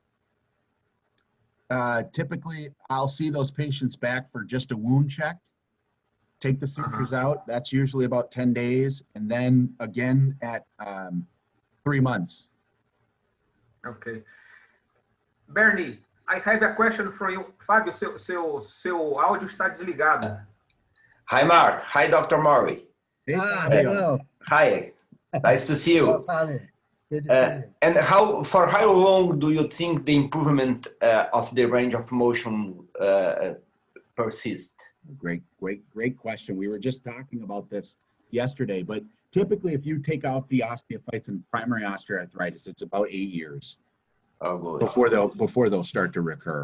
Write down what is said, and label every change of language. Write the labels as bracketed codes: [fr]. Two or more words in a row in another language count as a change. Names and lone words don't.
[en] Typically, I'll see those patients back for just a wound check. Take the sutures out. That's usually about 10 days. And then again at 3 months. Okay. Bernie, I have a question for you. [pt] Fábio, seu áudio está desligado. [en] Hi, Mark. Hi, Dr. Morrey. Hey, hello. Hi. Nice to see you. Good to see you. And for how long do you think the improvement of the range of motion persist? Great question. We were just talking about this yesterday, but typically if you take out the osteophytes and primary osteoarthritis, it's about 8 years before they'll start to recur.